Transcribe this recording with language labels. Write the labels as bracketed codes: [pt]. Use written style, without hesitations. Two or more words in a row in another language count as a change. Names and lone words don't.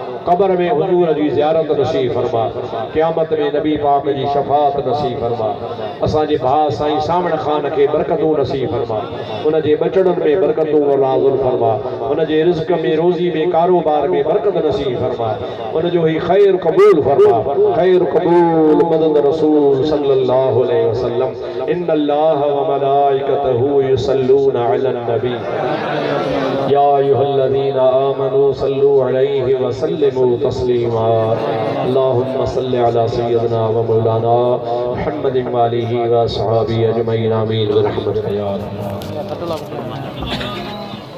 [sd] कब्र में हुजूर जी ज़ियारत नसीब फरमा क़यामत में नबी पाक जी शफ़ाअत नसीब फरमा असांजे भाउ साईं सामण खान खे बरकतूं नसीब फरमा उनजे बचड़नि में बरकतूं नाज़िल फरमा उनजे रिज़्क़ में रोज़ी में कारोबार में बरकत नसीब फरमा उनजो ही खैर कबूल फरमा खैर कबूल मदद रसूल [ar] صلى الله عليه وسلم إن الله وملائكته يصلون على النبي يا أيها الذين آمنوا صلوا عليه وسلموا تسليما اللهم صل على سيدنا ومولانا محمد وآله وأصحابه أجمعين آمين برحمتك يا أرحم